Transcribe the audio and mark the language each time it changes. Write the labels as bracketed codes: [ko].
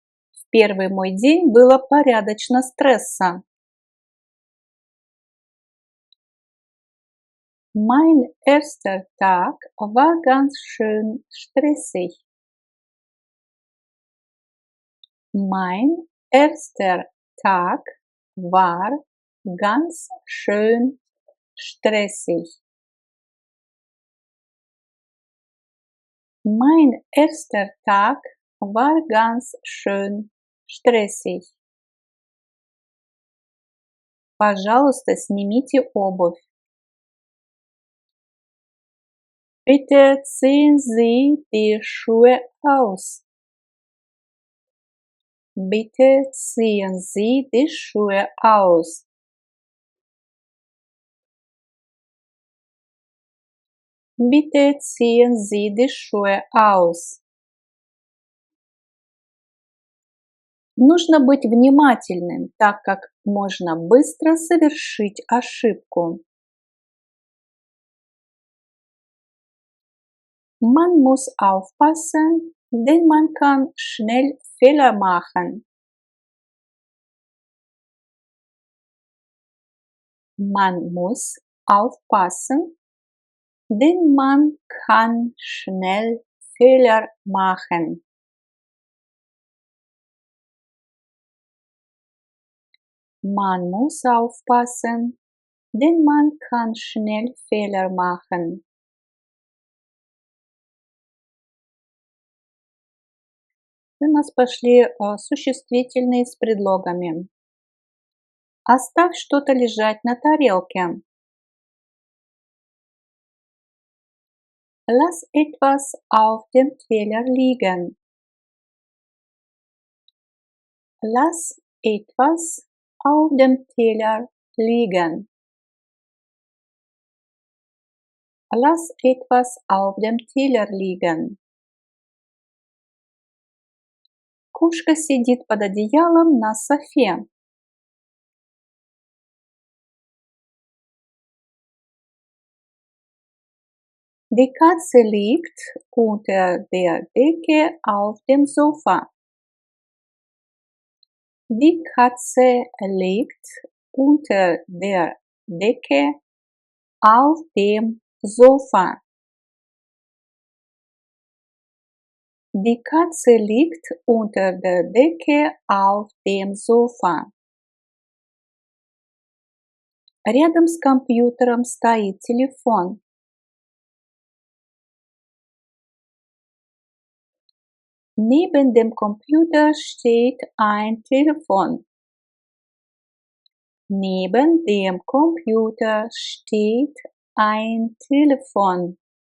[ru] В первый мой день было порядочно стресса. [de] Mein erster Tag war ganz schön stressig. Mein erster Tag war ganz schön stressig. Mein erster Tag war ganz schön stressig. [ru] Пожалуйста, снимите обувь. [de] Bitte ziehen Sie die Schuhe aus. Bitte ziehen Sie die Schuhe aus. Bitte ziehen Sie die Schuhe aus. [ru] Нужно быть внимательным, так как можно быстро совершить ошибку. [de] Man muss aufpassen, denn man kann schnell Fehler machen. Man muss aufpassen, denn man kann schnell Fehler machen. Man muss aufpassen, denn man kann schnell Fehler machen. [ru] У нас пошли существительные с предлогами. Оставь что-то лежать на тарелке. [de] Lass etwas auf dem Teller liegen. Lass etwas auf dem Teller liegen. Lass etwas auf dem Teller liegen. [ru] Кошка сидит под одеялом на софе. [de] Die Katze liegt unter der Decke auf dem Sofa. Die Katze liegt unter der Decke auf dem Sofa. Die Katze liegt unter der Decke auf dem Sofa. [ru] Рядом с компьютером стоит телефон. [de] Neben dem Computer steht ein Telefon. Neben dem Computer steht ein Telefon.